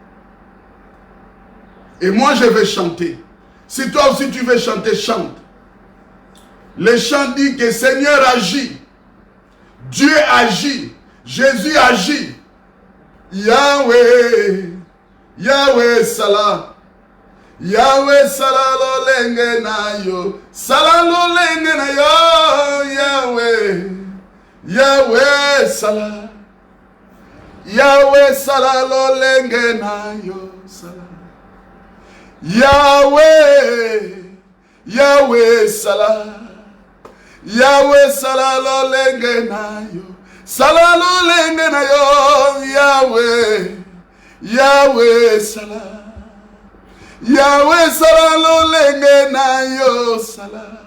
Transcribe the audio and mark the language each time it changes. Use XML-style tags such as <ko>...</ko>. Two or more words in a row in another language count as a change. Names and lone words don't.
<fr>Et moi, je vais chanter. Si toi aussi tu veux chanter, chante. Le chant dit que Seigneur agit. Dieu agit. Jésus agit.</fr> <ln>Yahweh. Yahweh Salah. Yahweh Salah lo lenge na yo. Salah lo lenge na yo. Yahweh. Yahweh Salah. Yahweh Salah lo lenge na yo. Salah. Yahweh, Yahweh Salah, Yahweh Salah lo lenge na yo, Salah lo lenge na yo, Yahweh, Yahweh Salah, Yahweh Salah lo lenge na yo, Salah.</ln>